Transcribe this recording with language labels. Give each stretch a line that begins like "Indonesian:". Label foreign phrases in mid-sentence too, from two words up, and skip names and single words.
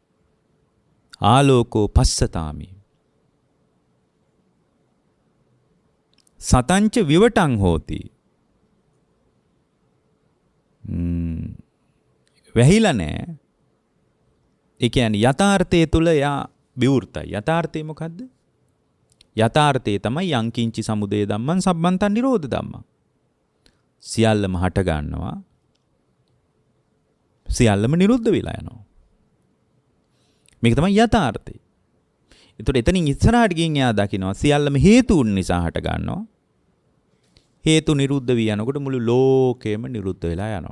Pali: ආලෝකෝ පස්සතාමි. සතංච විවටං හෝති.
Sinhala: වැහිලා නෑ. ඒ කියන්නේ යථාර්ථයේ තුල යා විවෘතයි. යථාර්ථය මොකද්ද? යථාර්ථය තමයි
Pali: යංකින්චි සමුදය ධම්මං සම්බන්තං නිරෝධ ධම්මං.
Sinhala: සියල්ලම හට ගන්නවා. සියල්ලම නිරුද්ධ වෙලා යනවා. මේක තමයි යථාර්ථය. ඒතකොට එතනින් ඉස්සරහට ගින් යා දකින්නවා සියල්ලම හේතුන් නිසා හට ගන්නවා. හේතු නිරුද්ධ වී යනකොට මුළු ලෝකෙම නිරුද්ධ වෙලා යනවා.